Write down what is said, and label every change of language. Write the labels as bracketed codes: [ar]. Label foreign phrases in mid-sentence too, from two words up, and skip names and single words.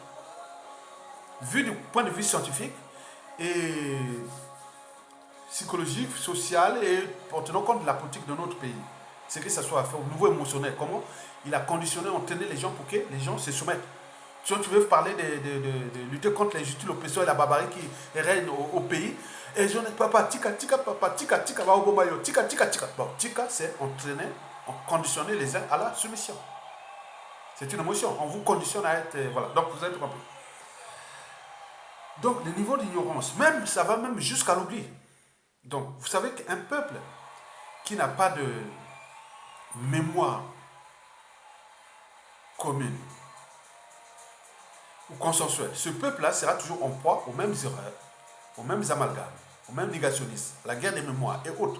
[fr] Vu du point de vue scientifique et psychologique, social et en tenant compte de la politique de notre pays. C'est que ça soit fait au niveau émotionnel. Comment il a conditionné, entraîné les gens pour que les gens se soumettent. Si tu veux parler de lutter contre l'injustice, l'oppression et la barbarie qui règne au pays, et les gens disent papa, tika, tika, papa, tika, tika, tika, tika, tika. Bon, tika, c'est entraîner, conditionner les uns à la soumission. C'est une émotion. On vous conditionne à être. Voilà. Donc, vous avez tout compris. Donc, le niveau d'ignorance, même, ça va même jusqu'à l'oubli. Donc, vous savez qu'un peuple qui n'a pas de mémoire commune ou consensuelle, ce peuple-là sera toujours en proie aux mêmes erreurs, aux mêmes amalgames, aux mêmes négationnistes, la guerre des mémoires et autres.